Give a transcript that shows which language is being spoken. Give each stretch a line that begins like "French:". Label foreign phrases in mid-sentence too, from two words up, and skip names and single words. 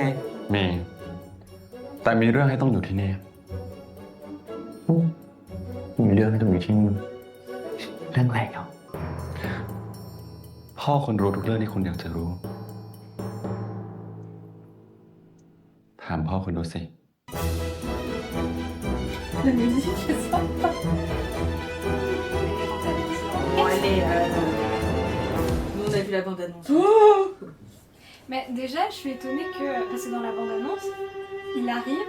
Thai: มี แต่มีเรื่องให้ต้องอยู่ที่นี่ มีเรื่องให้ต้องอยู่ที่นี่เรื่องอะไรเหรอ พ่อคุณรู้ทุกเรื่องที่คุณอยากจะรู้ ถามพ่อคุณดูสิ
French: La musique est sympa. Bon, elle est. Nous, on a vu la bande-annonce. Mais déjà, je suis étonnée que. Parce que dans la bande-annonce, il arrive.